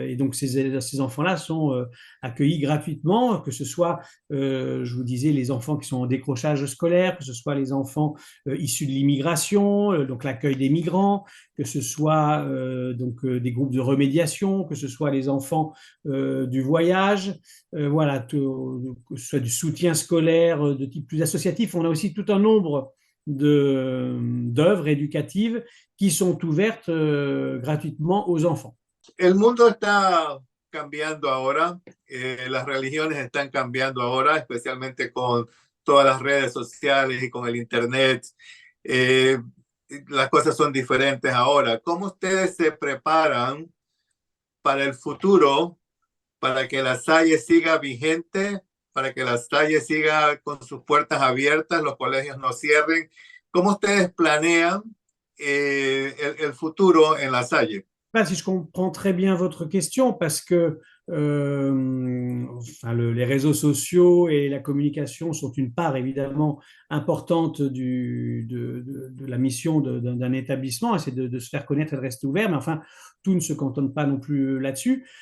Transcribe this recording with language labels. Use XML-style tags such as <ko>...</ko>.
<fr>Et donc ces enfants-là sont accueillis gratuitement, que ce soit, je vous disais, les enfants qui sont en décrochage scolaire, que ce soit les enfants issus de l'immigration, donc l'accueil des migrants, que ce soit des groupes de remédiation, que ce soit les enfants du voyage, voilà, que ce soit du soutien scolaire de type plus associatif. On a aussi tout un nombre d'œuvres éducatives qui sont ouvertes gratuitement aux enfants.</fr> <es>El mundo está cambiando ahora, las religiones están cambiando ahora, especialmente con todas las redes sociales y con el Internet. Las cosas son diferentes ahora. ¿Cómo ustedes se preparan para el futuro, para que la Salle siga vigente, para que la Salle siga con sus puertas abiertas, los colegios no cierren? ¿Cómo ustedes planean el futuro en la Salle?</es> <fr>Si je comprends très bien votre question, parce que enfin, les réseaux sociaux et la communication sont une part évidemment importante de la mission d'un établissement, c'est de se faire connaître et de rester ouvert, mais enfin, tout ne se cantonne pas non plus là-dessus.</fr>